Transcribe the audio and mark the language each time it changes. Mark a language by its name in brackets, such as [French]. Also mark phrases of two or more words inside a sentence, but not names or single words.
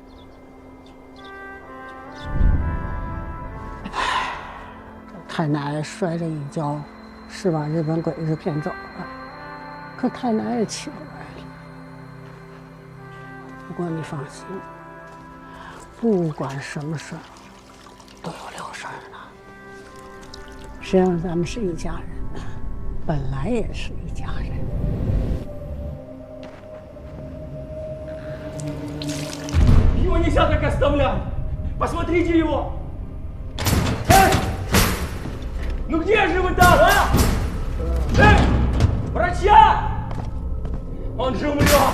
[Chinese] 太奶摔这一跤，是把日本鬼子骗走了，可太奶也起不来了。不过你放心，不管什么事儿，都有了事儿呢。谁让咱们是一家人呢？本来也是一家人。 [Russian] Его нельзя так оставлять! Посмотрите его! Эй! Ну где же вы там, а? Эй! Врача! Он же умрет!